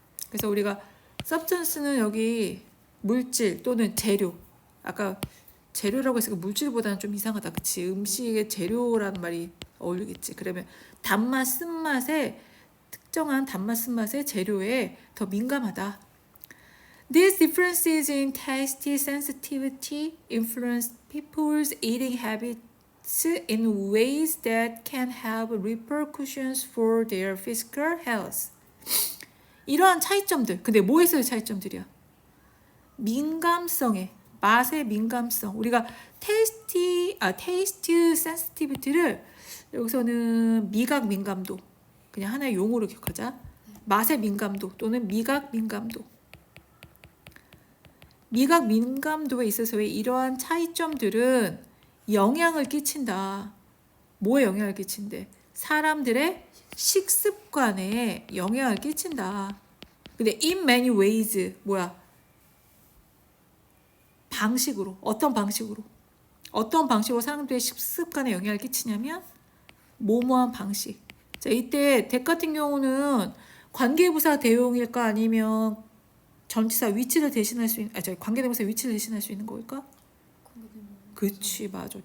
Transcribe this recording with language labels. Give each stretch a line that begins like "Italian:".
Korean: 그래서 우리가 substance는 여기 물질 또는 재료, 아까 재료라고 했으니까 물질보다는 좀 이상하다. 그치? 음식의 재료라는 말이 어울리겠지. 그러면 단맛, 쓴맛에 특정한 단맛, 쓴맛의 재료에 더 민감하다.
English: These differences in taste sensitivity influence people's eating habits in ways that can have repercussions for their physical health.
Korean: 이러한 차이점들, 근데 뭐에서의 차이점들이야? 민감성에, 맛의 민감성. 우리가 테이스트 센시티비티를 여기서는 미각 민감도, 그냥 하나의 용어로 기억하자. 맛의 민감도 또는 미각 민감도. 미각 민감도에 있어서의 이러한 차이점들은 영향을 끼친다. 뭐에 영향을 끼친대? 사람들의 식습관에 영향을 끼친다. 근데
English: in many ways
Korean: 뭐야? 방식으로. 어떤 방식으로? 어떤 방식으로 사람들의 식습관에 영향을 끼치냐면 뭐뭐한 방식. 자, 이때 댁 같은 경우는 관계부사 대용일까 아니면 전치사 위치를 대신할 수 있는 관계대명사 위치를 대신할 수 있는 거일까? 그치, 맞아.